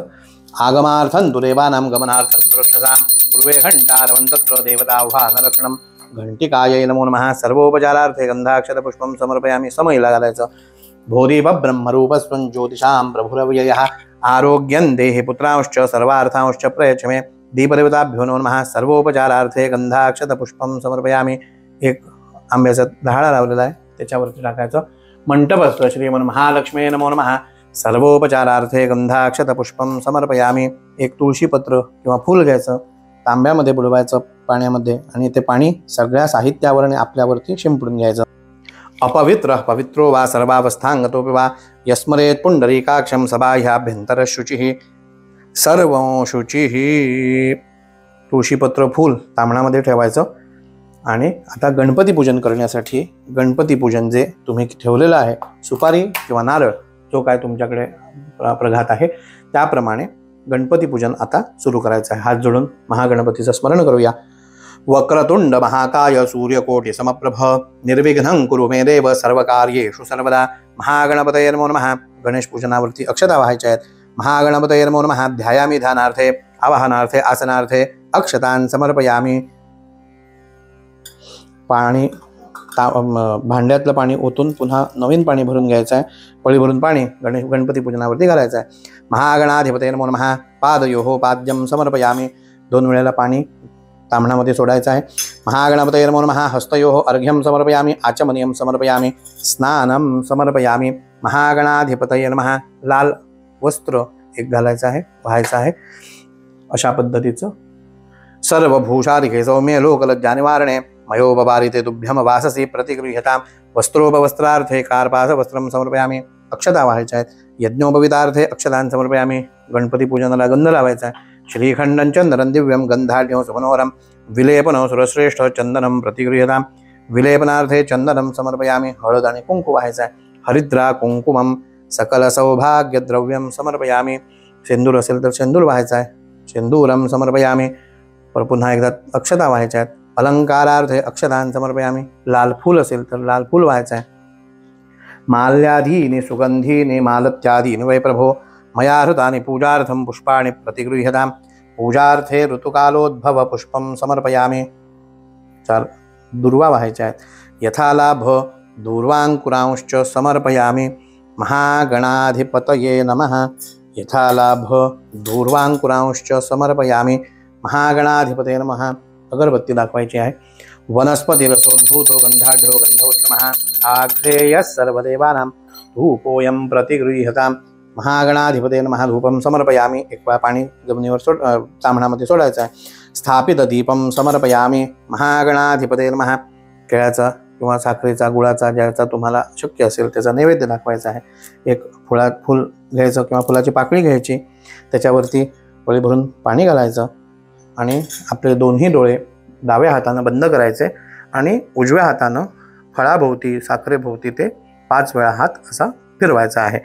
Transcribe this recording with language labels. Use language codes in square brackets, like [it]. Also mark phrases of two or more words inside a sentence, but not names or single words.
[sa] आगमार्थं तु देवानां गमनार्थं सुरक्षसां पूर्वे घंटारवं तत्र देवताह्वानरक्षणं घंटिकायै नमो नमः सर्वोपचारार्थे गंधाक्षरपुष्पं समर्पयामि. [mr] समईला घालायचं. [sa] भूदीप ब्रह्मरूपस्वं ज्योतिषां प्रभुरव्ययः आरोग्यं देहि पुत्रांश्च सर्वार्थांश्च प्रयच्छ मे. दीपदेवताभ्यो नमो नमः सर्वोपचारार्थे गंधाक्षतपुष्पं समर्पयामि. [mr] एक आंब्याचा ढाळा लावलेला आहे, त्याच्यावरती टाकायचं. [sa] मंटपस्थ श्रीमन महालक्ष्मी नमो नमः सर्वोपचारार्थे गंधाक्षतपुष्पं समर्पयामि. [mr] एक तुळशीपत्र किंवा फूल घ्यायचं, तांब्यामध्ये बुडवायचं पाण्यामध्ये, आणि ते पाणी सगळ्या साहित्यावर आणि आपल्यावरती शिंपडून घ्यायचं. [sa] अपवित्र पवित्रो वा सर्वावस्थांगतोपि वा यस्मरेत पुंडरीकाक्षं सबाह्याभ्यंतर शुचिः सर्व शुचिः. [mr] तुळशीपत्र फूल तांबणामध्ये ठेवायचं. आणि आता गणपती पूजन करण्यासाठी गणपती पूजन जे तुम्ही ठेवलेलं आहे, सुपारी किंवा नारळ जो काय तुमच्याकडे प्रघात आहे त्याप्रमाणे गणपती पूजन आता सुरू करायचं आहे. हात जोडून महागणपतीचं स्मरण करूया. [sa] वक्रतुंड महाकाय सूर्यकोटि समप्रभ निर्विघ्नं कुरु मे देव सर्वकार्येषु सर्वदा. महागणपतये नमो नमः. [mr] गणेश पूजनावरती अक्षता वाहायच्या आहेत. [sa] महागणपतये नमो नमः. ध्यायामि ध्यानार्थे आवाहनार्थे आसनार्थे अक्षतान् समर्पयामि. [mr] पाणी भांड्यातलं पाणी ओतून पुन्हा नवीन पाणी भरून घ्यायचं आहे. पळी भरून पाणी गणपती पूजनावरती घालायचं आहे. [sa] महागणाधिपतये नमो नमः. पादयोः पाद्यं समर्पयामि. [mr] 2 वेळेला पाणी तांबणामध्ये सोडायचं आहे. [sa] महागणपतये नमो नमः. हस्तयोः अर्घ्यं समर्पयामि. आचमनीयं समर्पयामि. स्नानं समर्पयामि. महागणाधिपतये नमः. [mr] लाल वस्त्र एक घालायचं आहे, व्हायचं आहे. अशा पद्धतीचं [sa] सर्वभूषादिके सौम्ये लोकलज्जानिवारणे मयोपबारिते तुभ्यम वाससी प्रतिगृह्यतां. वस्त्रोपवस्त्रार्थे कार्पासवस्त्रं समर्पयामि. [mr] अक्षता व्हायच्या आहेत. [sa] यज्ञोपवितार्थे अक्षतान् समर्पयामि. [mr] गणपती पूजनाला गंध लावायचा आहे. [sa] श्रीखंडं चंदनं दिव्यं गंधाढ्यो सुमनोहरं विलेपनं सुरश्रेष्ठ चंदनं प्रतिगृह्यतां. विलेपनार्थे चंदनं समर्पयामि. [mr] हळद आणि कुंकू व्हायचं आहे. [sa] हरिद्रा कुंकुमं सकल सौभाग्यद्रव्यं समर्पयामि. [mr] शेंदूर असेल तर शेंदूर व्हायचा आहे. [sa] शेंदूरं समर्पयामि. [mr] पर पुन्हा एकदा अक्षता व्हायच्या आहेत. [sa] अलंकारार्थे अक्षतान् समर्पयामि. [mr] लाल फूल असेल तर लाल फूल व्हायचं आहे. [sa] माल्याधीनि सुगंधीनि मालत्यादीनि वै प्रभो मया हृतानि पूजार्थं पुष्पाणि प्रतिगृह्यतां. पूजार्थे ऋतुकालोद्भव पुष्पं समर्पयामि. [mr] 4 दुर्वा व्हायच्या आहेत. [sa] यथालाभ दूर्वांकुरांश्च समर्पयामि. महागणाधिपतये नमः. यथालाभ दूर्वांकुरांश्च समर्पयामि. महागणाधिपतये नमः. [mr] अगरबत्ती दाखवायची आहे. [sa] वनस्पतिरसोद्भूतो गंधाढ्यो गंधोत्तमः. आग्नेयः सर्वदेवानां धूपोऽयं प्रतिगृह्यतां. महागणाधिपतये नमः. धूपं समर्पयामि. [mr] एक वेळा पाणी जमिनीवर तांबणामध्ये सोडायचं आहे. [sa] स्थापित दीपं समर्पयामि. महागणाधिपतये नमः. [mr] केळ्याचा किंवा साखरेचा, गुळाचा, ज्याचा तुम्हाला शक्य असेल त्याचा नैवेद्य दाखवायचा आहे. एक फूल घ्यायचं किंवा फुलाची पाकळी घ्यायची, त्याच्यावरती पळी भरून पाणी घालायचं आणि आपले दोन्ही डोळे डाव्या हातानं बंद करायचे आणि उजव्या हातानं फळाभोवती, साखरेभोवती ते 5 वेळा हात असा फिरवायचा आहे.